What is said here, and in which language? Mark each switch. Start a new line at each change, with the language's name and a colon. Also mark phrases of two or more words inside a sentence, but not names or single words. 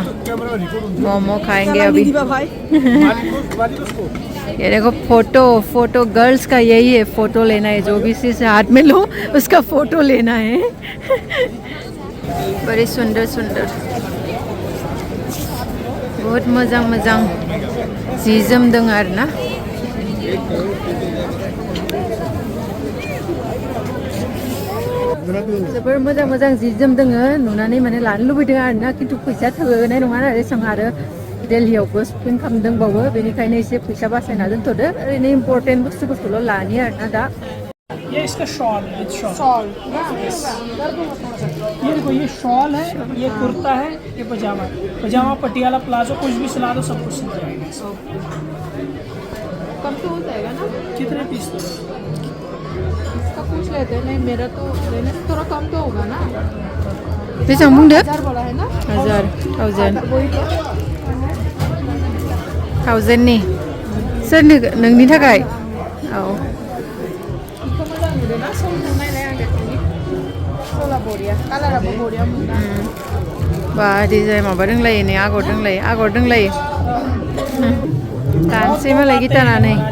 Hindi: मोमो खाएंगे अभी। ये देखो फोटो गर्ल्स का यही है, फोटो लेना है। जो भी चीज़ हाथ में लो उसका फोटो लेना है। बड़ी सुंदर बहुत
Bodo: मोजां जि जोम दं आरोना। जोबोर मोजां जि जोम दोङो, नुनानै माने लानो लुबैदों आरोना, खिन्थु फैसा थोनाय नङा आरो एसां आरो दिल्लीयावबो शपिं खालामदोंबावो, बेनिखायनो एसे फैसा बासायना दोनथ'दो। ओरैनो इम्पर्टेन्ट बुस्थुफोरखौल' लानि आरोना दा।
Hindi: ये इसका शॉल है, शॉल ये देखो, ये शॉल है, ये कुर्ता है, ये पजामा है। पजामा, पटियाला, प्लाजो, कुछ भी सिला दो, सब कुछ सिल जाएगा। कम तो हो जाएगा ना? कितने पीस दो? इसका पूछ लेते हैं। नहीं, मेरा तो लेने से थोड़ा कम तो होगा ना।
Bodo: बेसां बुंदो? 1000
Hindi: बोला है ना?
Bodo: 1000 1000 नि सोरनो? नोंनि थाखाय? औ बा डिजाइन माबा दोंलायो नै, आगर दोंलायो। दानसै मालाय गिटानानै।